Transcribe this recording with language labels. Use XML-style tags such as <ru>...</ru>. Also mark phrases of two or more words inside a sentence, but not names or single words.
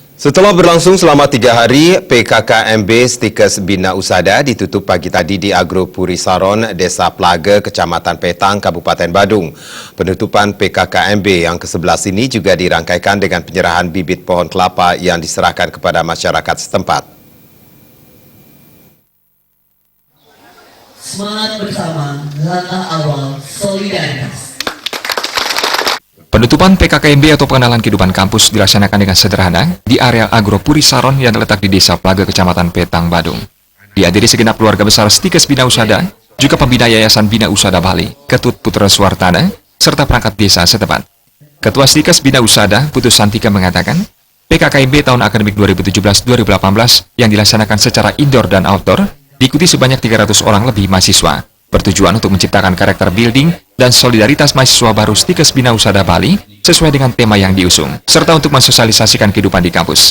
<id>Setelah berlangsung selama 3 hari, PKKMB Stikes Bina Usada ditutup pagi tadi di Agro Puri Saron, Desa Plaga, Kecamatan Petang, Kabupaten Badung. Penutupan PKKMB yang ke-11 ini juga dirangkaikan dengan penyerahan bibit pohon kelapa yang diserahkan kepada masyarakat setempat. Semangat bersama, langkah awal solidaritas. Penutupan PKKMB atau pengenalan kehidupan kampus dilaksanakan dengan sederhana di area Agro Puri Saron yang terletak di Desa Plaga, Kecamatan Petang, Badung. Dihadiri segenap keluarga besar Stikes Bina Usada, juga pembina Yayasan Bina Usada Bali, Ketut Putra Suwartana, serta perangkat desa setempat. Ketua Stikes Bina Usada, Putus Santika mengatakan, PKKMB tahun akademik 2017-2018 yang dilaksanakan secara indoor dan outdoor diikuti sebanyak 300 orang lebih mahasiswa, bertujuan untuk menciptakan karakter building dan solidaritas mahasiswa baru Stikes Bina Usada Bali sesuai dengan tema yang diusung, serta untuk mensosialisasikan kehidupan di kampus.</id>